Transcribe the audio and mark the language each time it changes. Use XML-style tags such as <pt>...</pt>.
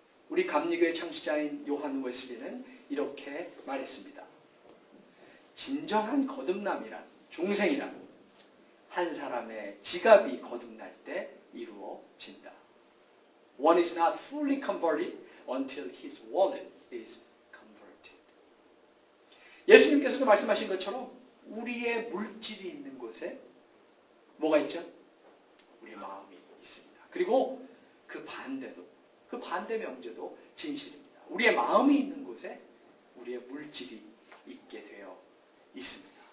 <ko>우리 감리교의 창시자인 요한 웨슬리는 이렇게 말했습니다. 진정한 거듭남이란, 중생이란 한 사람의 지갑이 거듭날 때 이루어진다.</ko> <en>One is not fully converted until his wallet is converted.</en> <ko>예수님께서도 말씀하신 것처럼 우리의 물질이 있는 곳에 뭐가 있죠? 우리의 마음이 있습니다. 그리고 그 반대도, 그 반대 명제도 진실입니다. 우리의 마음이 있는 곳에 우리의 물질이 있게 되어 있습니다.</ko>